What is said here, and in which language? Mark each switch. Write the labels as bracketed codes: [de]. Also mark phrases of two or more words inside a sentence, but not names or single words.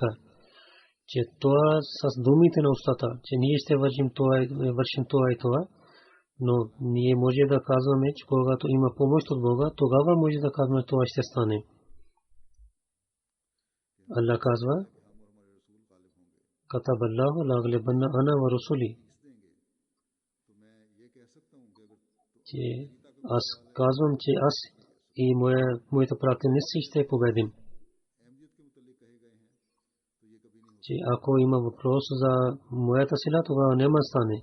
[bg] Че това с думите на устата, че ние ще вършим това и това, но ние може да казваме, че когато има помощ от Бога, тогава може да казваме, това ще стане. [ar] Аллах казва, كتب الله لأغلبن أنا ورسلي. [bg] Че аз казвам, че аз и моите пратеници ще победим. Че ако има въпрос за моята сила, тогава няма стане.